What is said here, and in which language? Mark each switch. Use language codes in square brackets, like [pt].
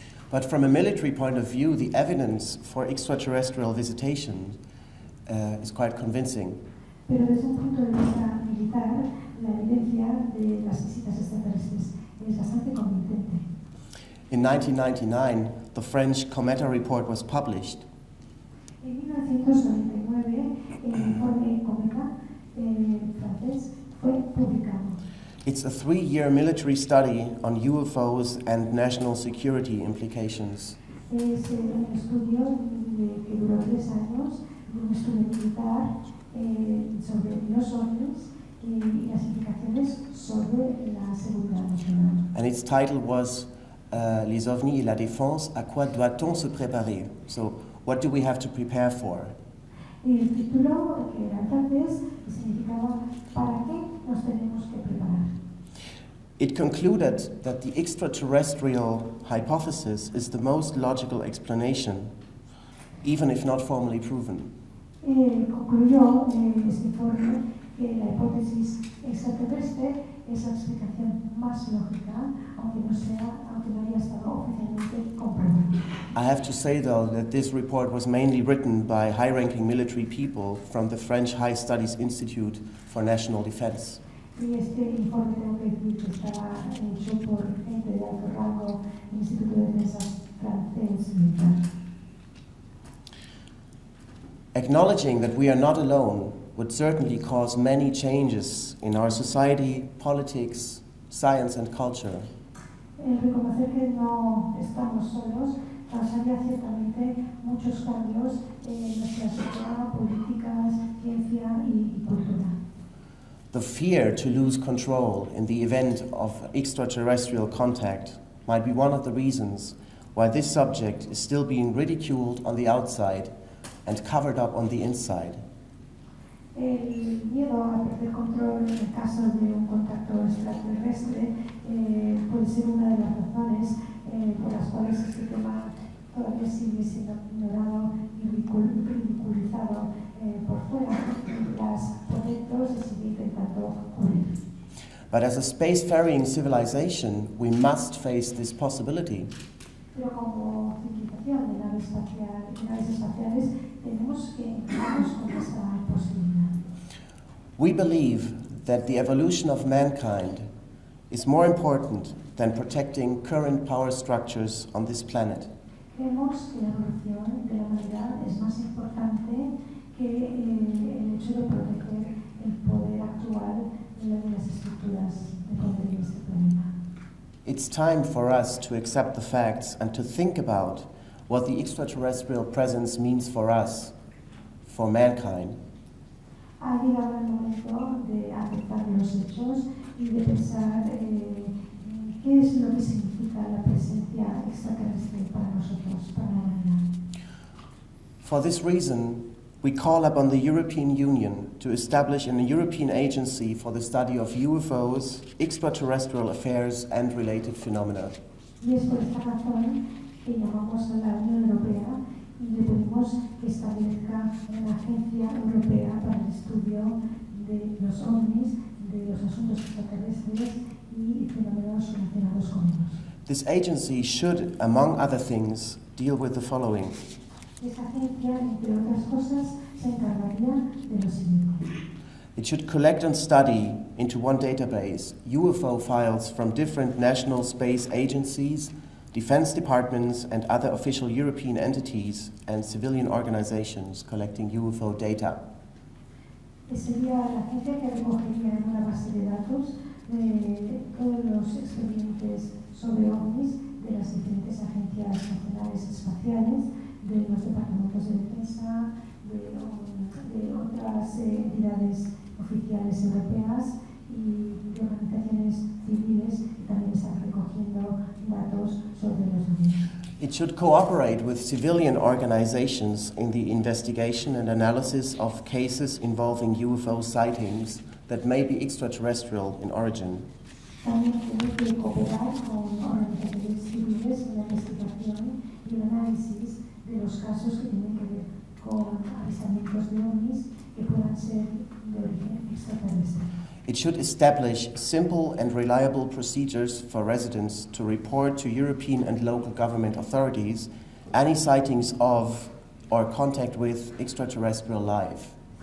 [en] But from a military point of view, the evidence for extraterrestrial visitation is quite convincing. [es] Pero desde un punto de vista militar, la evidencia de las visitas extraterrestres es bastante convincente. [en] In 1999, the French Cometa report was published. [es] En 1999, el informe Cometa francés fue publicado. [en] It's a 3-year military study on UFOs and national security implications. [es] Es un estudio que duró 3 años, un estudio militar sobre los ovnis y las implicaciones sobre la seguridad nacional. [en] And its title was [fr] Les ovnis et la défense, à quoi doit-on se préparer? [en] So, what do we have to prepare for? [es] El título, que era en francés, significaba ¿para qué nos tenemos que preparar? [en] It concluded that the extraterrestrial hypothesis is the most logical explanation, even if not formally proven. [es] Concluyó este informe que la hipótesis extraterrestre es la explicación más lógica, aunque no haya estado oficialmente comprobada. [en] I have to say, though, that this report was mainly written by high-ranking military people from the French High Studies Institute for National Defense. [es] Y este informe tengo que decir que estaba hecho por gente de alto rango del Instituto de Defensa francés militar. [en] Acknowledging that we are not alone would certainly cause many changes in our society, politics, science, and culture. [es] Reconocer que no estamos solos causaría ciertamente muchos cambios en nuestra sociedad, políticas, ciencia y cultura. [en] The fear to lose control in the event of extraterrestrial contact might be one of the reasons why this subject is still being ridiculed on the outside and covered up on the inside. [es] El miedo a perder control en el caso de un contacto extraterrestre puede ser una de las razones por las cuales este tema todavía sigue siendo ignorado y ridiculizado por fuera. Las potencias se sigue intentando cubrir. [en] But as a spacefaring civilization, we must face this possibility. [es] Pero como civilización de naves espaciales tenemos que encontrarnos con esta posibilidad. [en] We believe that the evolution of mankind is more important than protecting current power structures on this planet. [es] Creemos que la evolución de la humanidad es más importante que el hecho de proteger el poder actual de las estructuras de poder de este planeta. [en] It's time for us to accept the facts and to think about what the extraterrestrial presence means for us, for mankind. [es] Ha llegado el momento de aceptar los hechos y de pensar qué es lo que significa la presencia extraterrestre para nosotros, para la humanidad. [en] For this reason, we call upon the European Union to establish a European agency for the study of UFOs, extraterrestrial affairs, and related phenomena. [es] Y es por esta razón que llamamos a la Unión Europea y le pedimos que establezca una agencia europea para el estudio de los ovnis, de los asuntos extraterrestres y fenómenos relacionados con ellos. [en] This agency should, among other things, deal with the following. [es] Esta agencia, entre otras cosas, se encargaría de lo siguiente. [en] It should collect and study into one database UFO files from different national space agencies, defense departments, and other official European entities and civilian organizations collecting UFO data. [es] Sería la agencia que recogería en una base de datos de todos los expedientes sobre ovnis de las diferentes agencias nacionales espaciales, de los departamentos de defensa, de otras entidades oficiales europeas y de organizaciones civiles que también están recogiendo datos sobre los ovnis. [en] It should cooperate with civilian organizations in the investigation and analysis of cases involving UFO sightings that may be extraterrestrial in origin. [es] También tiene que cooperar con organizaciones civiles en la investigación y el análisis de los casos que tienen que ver con avistamientos de ovnis que puedan ser de origen extraterrestre. [en] It should establish simple and reliable procedures for residents to report to European and local government authorities any sightings of or contact with extraterrestrial life.